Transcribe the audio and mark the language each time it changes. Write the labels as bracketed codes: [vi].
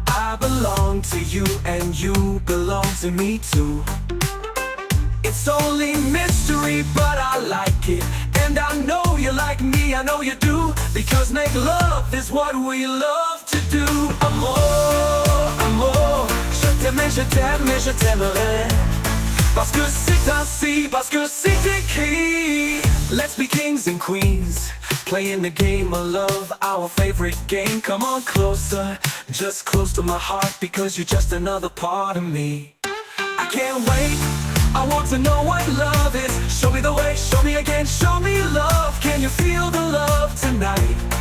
[en] I belong to you and you belong to me too. It's only mystery but I like it. And I know you like me, I know you do. Because make love is what we love to do. [fr] Amour, amour, je t'aime et je t'aimerai. Parce que c'est ainsi, parce que c'est écrit. [en] Let's be kings and queens, playing the game of love, our favorite game. Come on closer, just close to my heart. Because you're just another part of me. I can't wait, I want to know what love is. Show me the way, show me again, show me love. Can you feel the love tonight?